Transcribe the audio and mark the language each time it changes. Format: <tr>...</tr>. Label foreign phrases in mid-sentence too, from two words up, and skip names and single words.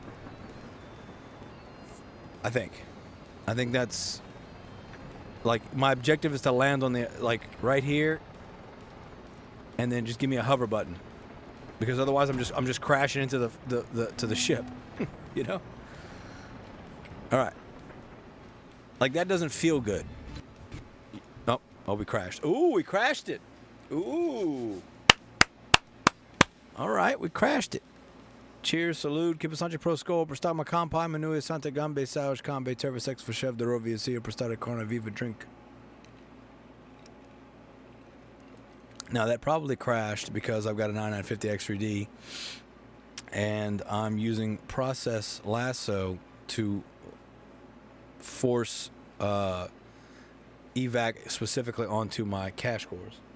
<en>I think that's like my objective is to land on the like right here, and then just give me a hover button, because otherwise I'm just crashing into the ship, you know. All right, like that doesn't feel good. Oh, we crashed. Ooh, we crashed it. Ooh. All right, we crashed it. Cheers, salute, que passante pro skol, prestar uma campai, menu santa gambe, saus, cambe, tervesex, verchev, de rovia, sia, prestar corna, viva, drink. Now, that probably crashed because I've got a 9950 X3D, and I'm using process lasso to force EVAC specifically onto my cache cores.</en>